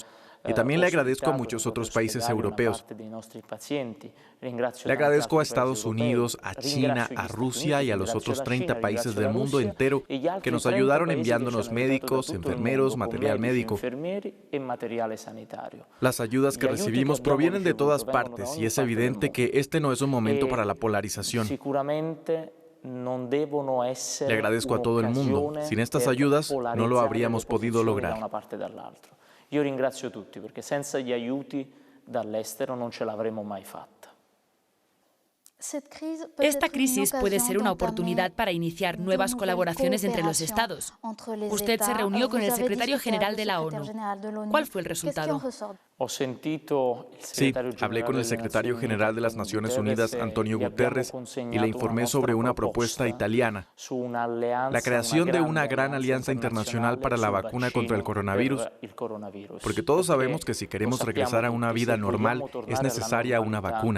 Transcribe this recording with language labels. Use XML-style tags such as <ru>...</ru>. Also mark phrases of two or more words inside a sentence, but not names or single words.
<es>Y también le agradezco a muchos otros países europeos. Le agradezco a Estados Unidos, a China, a Rusia y a los otros 30 países del mundo entero que nos ayudaron enviándonos médicos, enfermeros, material médico. Las ayudas que recibimos provienen de todas partes y es evidente que este no es un momento para la polarización. Le agradezco a todo el mundo. Sin estas ayudas no lo habríamos podido lograr.</es> <it>Io ringrazio tutti perché senza gli aiuti dall'estero non ce l'avremmo mai fatta.</it> <es>Esta crisis puede ser una oportunidad para iniciar nuevas colaboraciones entre los Estados. Usted se reunió con el secretario general de la ONU. ¿Cuál fue el resultado? Sí, hablé con el secretario general de las Naciones Unidas, Antonio Guterres, y le informé sobre una propuesta italiana, la creación de una gran alianza internacional para la vacuna contra el coronavirus, porque todos sabemos que si queremos regresar a una vida normal es necesaria una vacuna.</es>